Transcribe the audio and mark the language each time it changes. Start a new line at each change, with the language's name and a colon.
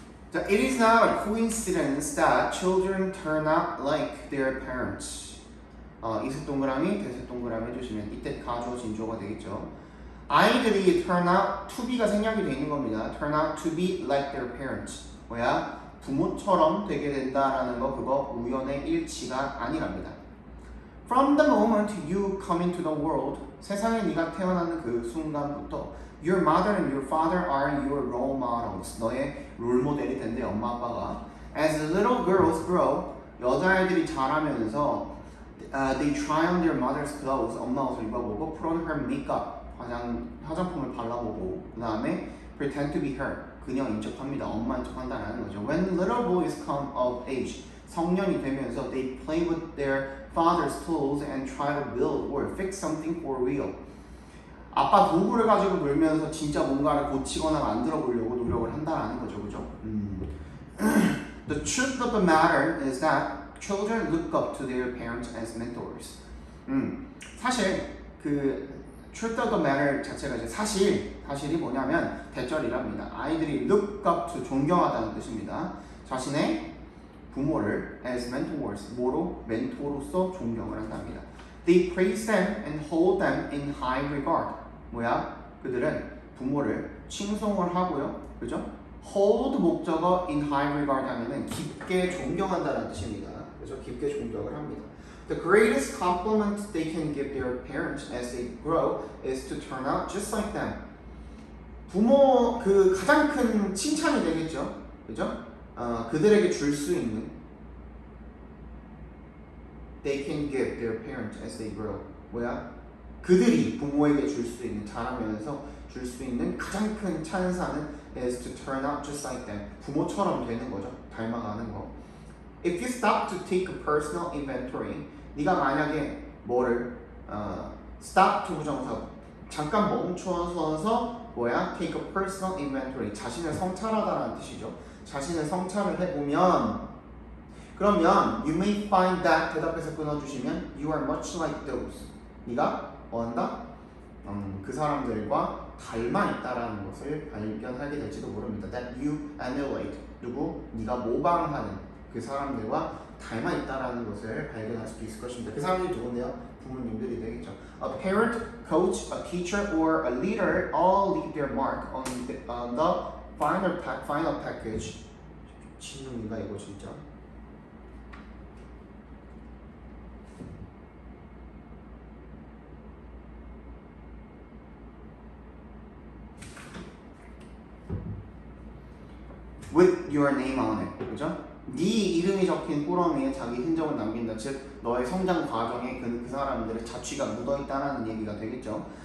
English: 자, it is not a coincidence that children turn out like their parents.
Korean: 이색 동그라미, 대색 동그라미 해주시면 이때 가주어 진주어가 되겠죠. 아이들이
English: turn out to be
Korean: 가 생략이 되어 있는 겁니다.
English: turn out to be like their parents.
Korean: 뭐야? 부모처럼 되게 된다라는 거 그거 우연의 일치가 아니랍니다.
English: From the moment you come into the world,
Korean: 세상에 네가 태어나는 그 순간부터
English: your mother and your father are your role models.
Korean: 너의 롤 모델이 된대 엄마 아빠가.
English: As little girls grow,
Korean: 여자아이들이 자라면서
English: they try on their mother's clothes.
Korean: 엄마 옷을 입어보고
English: put on her makeup.
Korean: 화장품을 발라보고 그 다음에
English: pretend to be her.
Korean: 그녀인 척합니다. 엄마인 척한다는 거죠.
English: When little boys come of age,
Korean: 성년이 되면서
English: they play with their father's tools and try to build or fix something for real.
Korean: 아빠 도구를 가지고 놀면서 진짜 뭔가를 고치거나 만들어 보려고 노력을 한다라는 거죠. 그죠?
English: The truth of the matter is that children look up to their parents as mentors.
Korean: 사실 그
English: truth of the matter
Korean: 자체가 이제 사실이 뭐냐면 대절이랍니다. 아이들이
English: look up to
Korean: 존경하다는 뜻입니다. 자신의 부모를
English: as mentors,
Korean: 뭐로? 멘토로서 존경을 한답니다.
English: They praise them and hold them in high regard.
Korean: 뭐야? 그들은 부모를 칭송을 하고요. 그죠? hold 목적어
English: in high regard
Korean: 하면은 깊게 존경한다는 뜻입니다. 그죠? 깊게 존경을 합니다.
English: The greatest compliment they can give their parents as they grow is to turn out just like them.
Korean: 부모 그 가장 큰 칭찬이 되겠죠. 그죠? 그들에게 줄 수 있는
English: they can give their parents as they grow.
Korean: 뭐야? 그들이 부모에게 줄 수 있는 자라면서 줄 수 있는 가장 큰 찬사는
English: is to turn out just like them.
Korean: 부모처럼 되는 거죠. 닮아가는 거.
English: If you stop to take a personal inventory,
Korean: 네가 만약에 뭐를
English: stop to
Korean: 부정사 잠깐 멈춰서서 뭐야?
English: take a personal inventory.
Korean: 자신을 성찰하다라는 뜻이죠. 자신을 성찰을 해보면 그러면
English: you may find that
Korean: 대답해서 끊어주시면
English: you are much like those.
Korean: 네가 뭐한다? 그 사람들과 닮아 있다라는 것을 발견하게 될지도 모릅니다.
English: That you emulate.
Korean: 누구? 네가 모방하는 그 사람들과 닮아 있다라는 것을 발견할 수도 있을 것입니다. 그 사람들이 누군데요? 부모님들이 되겠죠.
English: A parent, coach, a teacher, or a leader all leave their mark on the final package.
Korean: 진놈인가 이거 진짜.
English: With your name on it,
Korean: 그죠? 네 이름이 적힌 꾸러미에 자기 흔적을 남긴다. 즉 너의 성장 과정에 그 사람들의 자취가 묻어있다는 얘기가 되겠죠.